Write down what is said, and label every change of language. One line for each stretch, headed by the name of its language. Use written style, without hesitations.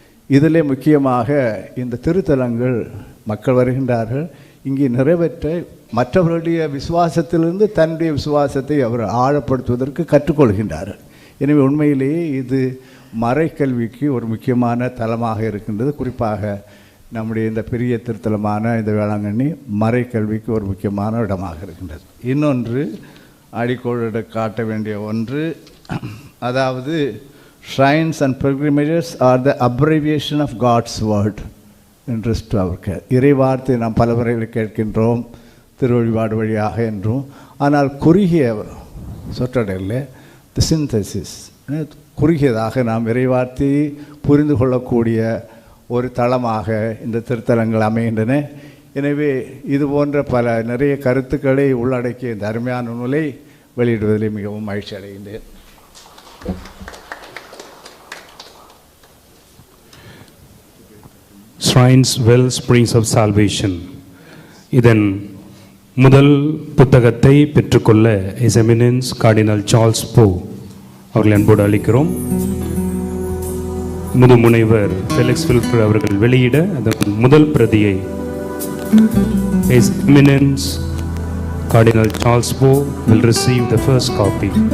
Tamil: இதிலே முக்கியமாக இந்த திருத்தலங்கள் மக்கள் வருகின்றார்கள், இங்கே நிறைவேற்ற மற்றவர்களுடைய விசுவாசத்திலிருந்து தன்னுடைய விசுவாசத்தை அவர் ஆழப்படுத்துவதற்கு கற்றுக்கொள்கின்றார்கள். எனவே உண்மையிலேயே இது மறைக்கல்விக்கு ஒரு முக்கியமான தலமாக இருக்கின்றது. குறிப்பாக நம்முடைய இந்த பெரிய திருத்தலமான இந்த வேளாங்கண்ணி மறைக்கல்விக்கு ஒரு முக்கியமான இடமாக இருக்கின்றது. இன்னொன்று, அடிக்கோடு காட்ட வேண்டிய ஒன்று, அதாவது
English: shrines and pilgrimages are the abbreviation of God's word in rest to our care.
Tamil: இறைவார்த்தை நாம் பல முறையில் கேட்கின்றோம், திருவழிபாடு வழியாக என்றும். ஆனால் குறுகிய சொற்றொடரில் தி சிந்தசிஸ், குறுகியதாக நாம் இறைவார்த்தையை புரிந்து கொள்ளக்கூடிய ஒரு தளமாக இந்த திருத்தலங்கள் அமைகின்றன. எனவே இது போன்ற நிறைய கருத்துக்களை உள்ளடக்கிய இந்த அருமையான நூலை வெளியிடுவதில் மிகவும் மகிழ்ச்சி அடைகின்றேன்.
English: Shrines Well Springs of Salvation.
Tamil: இதன் முதல் புத்தகத்தை பெற்றுக்கொள்ள His Eminence Cardinal Charles Poe அவர்கள் அன்போடு அளிக்கிறோம். முதுமுனைவர் ஃபெலிக்ஸ் வில்ஃப்ரட் அவர்கள் வெளியிட அதன் முதல் பிரதியை
English: His Eminence Cardinal Charles Bo will receive the first copy.